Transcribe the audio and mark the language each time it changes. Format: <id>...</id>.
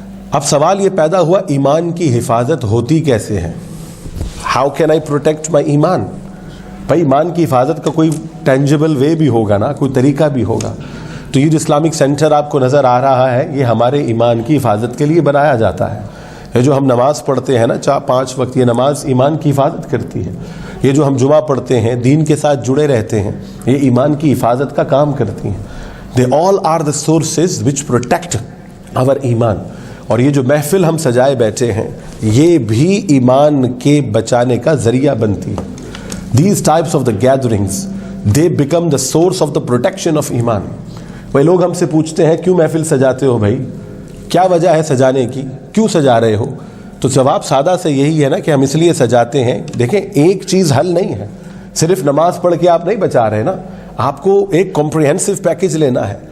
<ur>اب سوال یہ پیدا ہوا ایمان کی حفاظت ہوتی کیسے ہے؟</ur> <en>How can I protect my</en> <ur>ایمان؟ بھائی ایمان کی حفاظت کا کوئی ٹینجیبل وے بھی ہوگا نا، کوئی طریقہ بھی ہوگا. تو یہ جو اسلامک سینٹر آپ کو نظر آ رہا ہے یہ ہمارے ایمان کی حفاظت کے لیے بنایا جاتا ہے. یہ جو ہم نماز پڑھتے ہیں نا 5 وقت، یہ نماز ایمان کی حفاظت کرتی ہے. یہ جو ہم جمعہ پڑھتے ہیں، دین کے ساتھ جڑے رہتے ہیں، یہ ایمان کی حفاظت کا کام کرتی ہیں.</ur> <en>They all are the sources which protect our ایمان.</en> <ur>اور یہ جو محفل ہم سجائے بیٹھے ہیں یہ بھی ایمان کے بچانے کا ذریعہ بنتی ہے.</ur> <en>These types of the gatherings they become the source of the protection of ایمان.</en> <ur>بھائی لوگ ہم سے پوچھتے ہیں کیوں محفل سجاتے ہو بھائی، کیا وجہ ہے سجانے کی، کیوں سجا رہے ہو؟ تو جواب سادہ سے یہی ہے نا کہ ہم اس لیے سجاتے ہیں. دیکھیں ایک چیز حل نہیں ہے، صرف نماز پڑھ کے آپ نہیں بچا رہے نا، آپ کو ایک کمپریہنسو پیکیج لینا ہے.</ur>